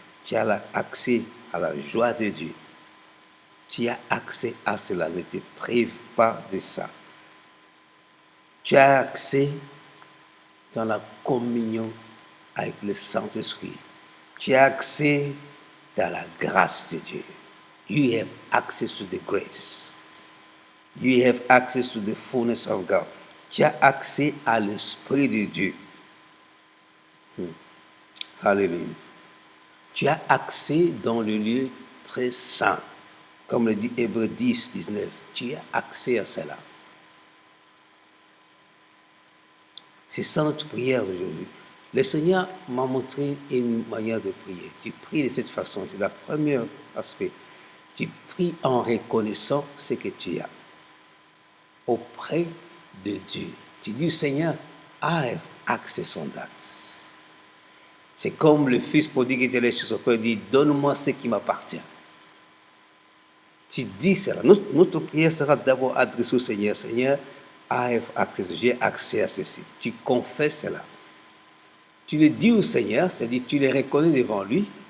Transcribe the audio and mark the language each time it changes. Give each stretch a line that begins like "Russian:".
French: Tu as accès à la joie de Dieu. Tu as accès à cela. Ne te prive pas de ça. Tu as accès dans la communion avec le Saint-Esprit. Tu as accès dans la grâce de Dieu.
English: You have access to the grace. You have access to the fullness of God.
French: Tu as accès à l'Esprit de Dieu. Alléluia. Tu as accès dans le lieu très saint. Comme le dit Hébreux 10, 19. Tu as accès à cela. C'est ça notre prière d'aujourd'hui. Le Seigneur m'a montré une manière de prier. Tu pries de cette façon. C'est le premier aspect. Tu pries en reconnaissant ce que tu as auprès de Dieu. Tu dis, Seigneur,
English: I have access on that.
French: C'est comme le fils prodigue qui était allé chez son père et dit, donne-moi ce qui m'appartient. Tu dis cela. Notre prière sera d'abord adressée au Seigneur. Seigneur,
English: I have access.
French: J'ai accès à ceci. Tu confesses cela. Tu le dis au Seigneur, c'est-à-dire tu les reconnais devant lui.